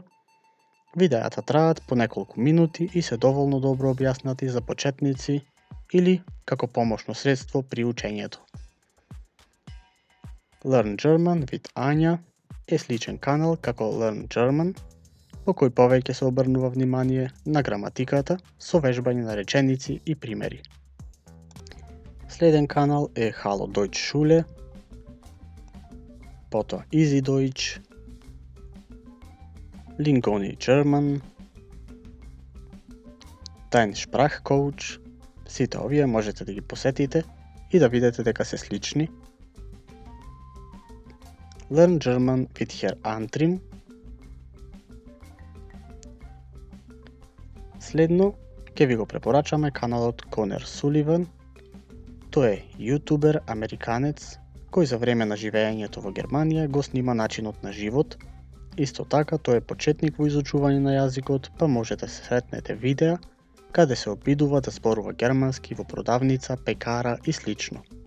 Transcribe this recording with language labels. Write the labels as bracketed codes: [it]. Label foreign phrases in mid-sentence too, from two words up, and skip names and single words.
[mk] Видеата траат по неколку минути и се доволно добро објаснати за почетници или како помошно средство при учењето. Learn German with Anja е сличен канал како Learn German, во кој повеќе се обрнува внимание на граматиката со вежбање на реченици и примери. Следен канал е Hallo Deutsch Schule, потоа Easy Deutsch, Lingoni German, Dein Sprachcoach. Сите овие можете да ги посетите и да видите дека се слични. Learn German with Herr Antrim. Следно, ќе ви го препорачаме каналот Conor Sullivan. Тој е јутубер американец кој за време на живеењето во Германија го снима начинот на живот. Исто така, тој е почетник во изучување на јазикот, па можете да се сретнете видеа каде се обидува да зборува германски во продавница, пекара и слично.